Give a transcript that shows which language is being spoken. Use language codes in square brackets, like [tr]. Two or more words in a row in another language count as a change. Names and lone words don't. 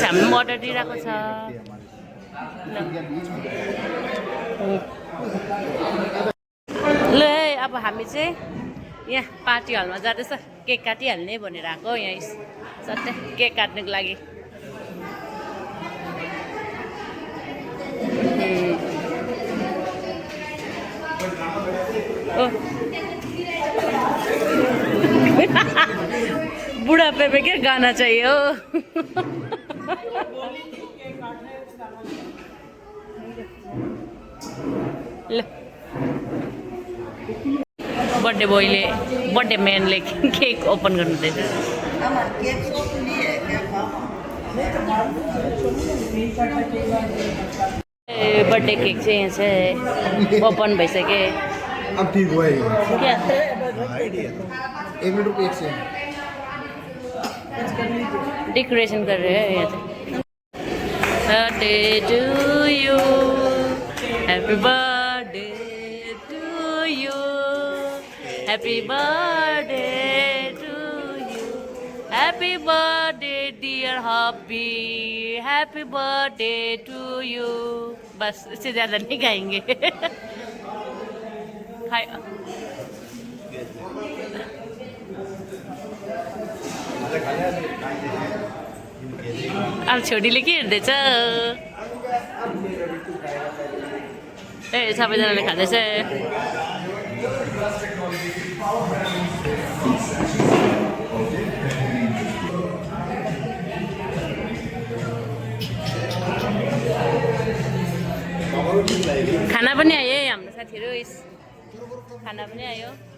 [ne] हामी पनि अर्डर दिइरहेको छ। ल अब हामी चाहिँ यहाँ पार्टी हलमा जाँदैछ केक काटिहाल्ने भनेर आएको यहाँ सट्टै केक काट्नुको लागि। [hi] बुढापे में क्या गाना चाहिए हो। [ne] बर्थडे बोयले बर्थडे म्यानले [en] cake open [ne] गर्नुहुँदैछ। [en] birthday cake [ne] चाहिँ यहाँ चाहिँ ओपन भइसक्यो। [hi] अब ठीक हुआ क्या एक मिनट रुको एक से डेकोरेशन कर रहे हैं यहाँ से। [en] Birthday to you, happy birthday to you, happy birthday to you, happy birthday dear Hobby, happy birthday to you. [hi] बस इससे ज़्यादा नहीं गाएंगे। [ne] हाय अब छोरीले के हेर्दैछ? ए सबैजनाले खाँदैछ। खाना पनि आयो है हाम्रो साथीहरू। खाना पनि आयो।